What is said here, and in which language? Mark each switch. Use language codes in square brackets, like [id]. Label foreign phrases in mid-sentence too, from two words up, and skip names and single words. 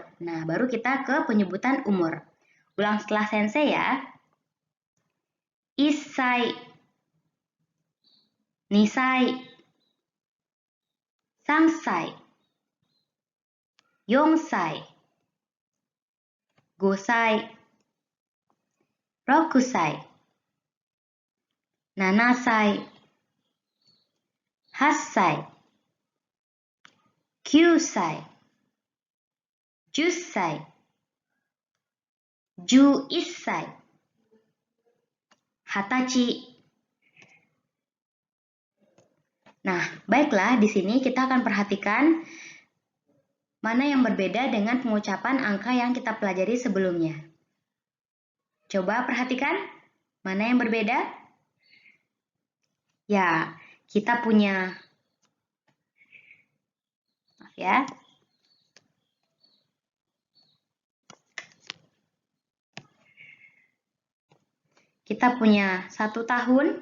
[id] Nah, baru kita ke penyebutan umur. Ulang setelah sensei ya. [ja] いっさい、にさい、さんさい, よんさい、ごさい、ろくさい、ななさい、はっさい、きゅうさい、じゅっさい、じゅういっさい、はたち. [id] Nah, baiklah, di sini kita akan perhatikan mana yang berbeda dengan pengucapan angka yang kita pelajari sebelumnya. Coba perhatikan, mana yang berbeda? Ya, kita punya, maaf ya, kita punya 1 tahun.